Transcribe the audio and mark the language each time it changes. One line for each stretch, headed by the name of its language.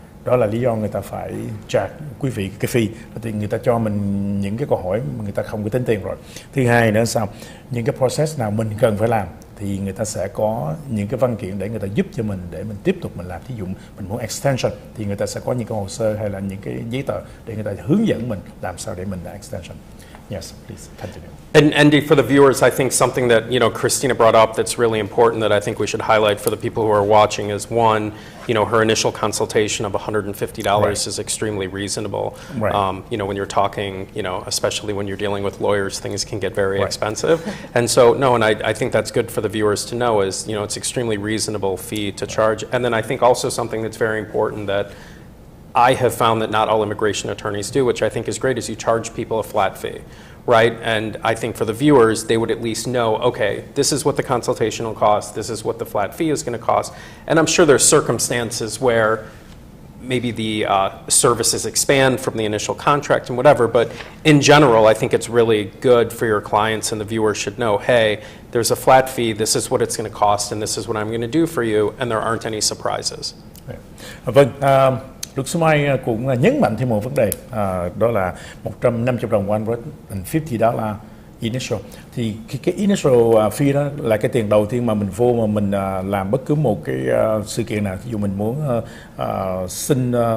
Vietnamese: Đó là lý do người ta phải charge quý vị cái fee, thì người ta cho mình những cái câu hỏi mà người ta không có tính tiền rồi. Thứ hai nữa sao, những cái process nào mình cần phải làm thì người ta sẽ có những cái văn kiện để người ta giúp cho mình để mình tiếp tục mình làm. Thí dụ mình muốn extension thì người ta sẽ có những cái hồ sơ hay là những cái giấy tờ để người ta hướng dẫn mình làm sao để mình làm extension.
English: Yes, please continue. And Andy, for the viewers, I think something that Christina brought up that's really important that I think we should highlight for the people who are watching is, one, her initial consultation of $150 Right. is extremely reasonable. Right. When you're talking, especially when you're dealing with lawyers, things can get very Right. expensive. And so, and I think that's good for the viewers to know is, it's extremely reasonable fee to charge. And then I think also something that's very important that I have found that not all immigration attorneys do, which I think is great, is you charge people a flat fee, right? And I think for the viewers, they would at least know, okay, this is what the consultation will cost, this is what the flat fee is going to cost. And I'm sure there's circumstances where maybe the services expand from the initial contract and whatever, but in general, I think it's really good for your clients and the viewers should know, hey, there's a flat fee, this is what it's going to cost, and this is what I'm going to do for you, and there aren't any surprises.
Vietnamese: Vâng, luật sư Mai cũng nhấn mạnh thêm một vấn đề, đó là $150 $150 initial. Thì cái initial fee đó là cái tiền đầu tiên mà mình vô mà mình làm bất cứ một cái sự kiện nào. Ví dụ mình muốn xin